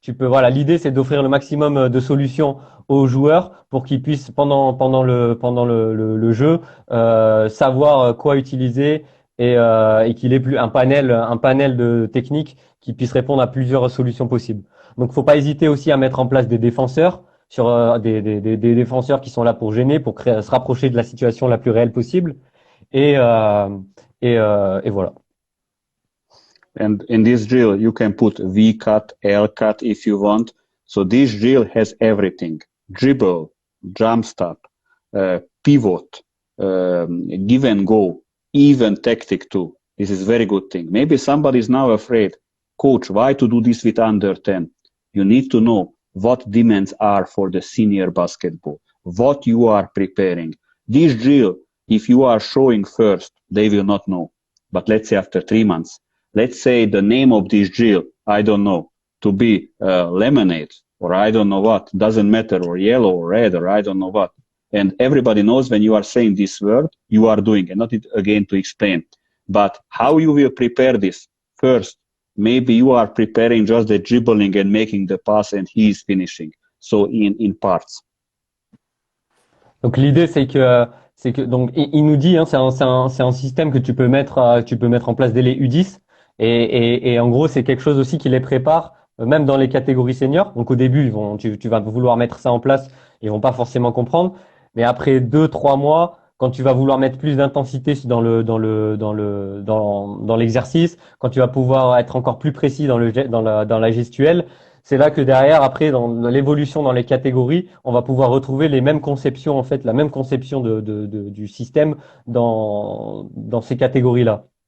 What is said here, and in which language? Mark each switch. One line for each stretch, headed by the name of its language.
French: Voilà, l'idée c'est d'offrir le maximum de solutions aux joueurs pour qu'ils puissent pendant le jeu savoir quoi utiliser et qu'il ait un panel de techniques qui puisse répondre à plusieurs solutions possibles. Donc faut pas hésiter aussi à mettre en place des défenseurs sur des défenseurs qui sont là pour gêner, pour se rapprocher de la situation la plus réelle possible. Et voilà.
English: And in this drill, you can put V cut, L cut if you want. So this drill has everything: dribble, jump stop, pivot, give and go, even tactic too. This is very good thing. Maybe somebody is now afraid, coach, why to do this with under 10? You need to know what demands are for the senior basketball. what you are preparing. This drill, if you are showing first, they will not know. But let's say after 3 months, let's say the name of this drill, I don't know, to be lemonade, or I don't know what, doesn't matter, or yellow or red, or I don't know what. And everybody knows when you are saying this word, you are doing, and not it again to explain. But how you will prepare this? First, maybe you are preparing just the dribbling and making the pass and he is finishing. So in parts.
French: Donc l'idée c'est que donc il nous dit c'est un système que tu peux mettre en place dès les U10 et en gros c'est quelque chose aussi qui les prépare même dans les catégories seniors. Donc au début tu vas vouloir mettre ça en place, ils vont pas forcément comprendre, mais après 2-3 mois quand tu vas vouloir mettre plus d'intensité dans l'exercice, quand tu vas pouvoir être encore plus précis dans la gestuelle, c'est là que derrière, après, dans l'évolution dans les catégories, on va pouvoir retrouver les mêmes conceptions, en fait, la même conception du système dans ces catégories-là.